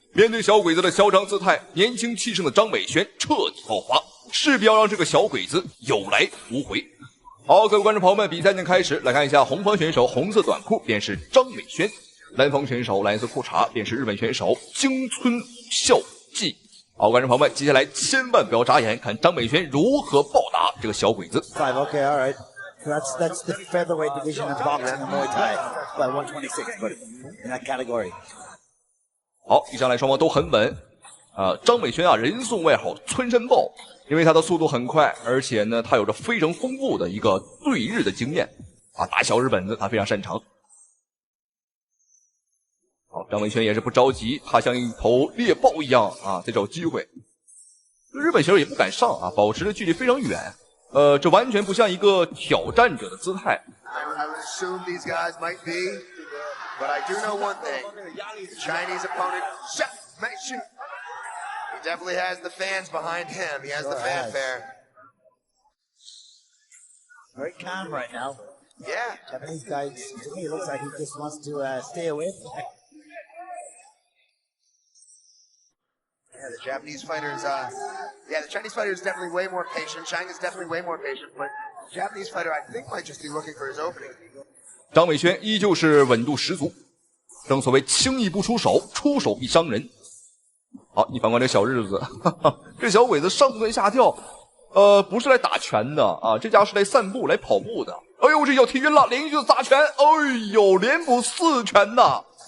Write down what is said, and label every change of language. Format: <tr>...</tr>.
<zh>面对小鬼子的嚣张姿态，年轻气盛的张伟轩彻底爆发，势必要让这个小鬼子有来无回。好，各位观众朋友们，比赛已经开始，来看一下红方选手红色短裤便是张伟轩，蓝方选手蓝色裤衩便是日本选手京村孝纪。好，观众朋友们，接下来千万不要眨眼，看张伟轩如何暴打这个小鬼子。</zh> <en>Okay, all right. That's the featherweight division of boxing and Muay Thai, by 126, but in that category.</en> <zh>好，一上来双方都很稳。张伟轩啊，人送外号村山豹，因为他的速度很快，而且呢，他有着非常丰富的一个对日的经验啊，打小日本子他非常擅长。好，张伟轩也是不着急，他像一头猎豹一样啊，在找机会。日本选手也不敢上啊，保持的距离非常远。这完全不像一个挑战者的姿态。</zh> <en>I would assume these guys might be, but I do know one thing. The Chinese opponent, Chef Mei-Shu, he definitely has the fans behind him. He has the fanfare. Very calm right now. Yeah. Japanese guy, to me, it looks like he just wants to stay away from it. Yeah, the Japanese fighters, the Chinese fighter is definitely way more patient. China's definitely way more patient, but the Japanese fighter, I think, might just be looking for his opening.</en> <zh>张伟轩依旧是稳度十足，正所谓轻易不出手，出手必伤人。好，你反观这小日子，这小鬼子上蹿下跳，不是来打拳的啊，这家是来散步、来跑步的。哎呦，这脚踢晕了，连续的砸拳，哎呦，连补4拳呐！</zh>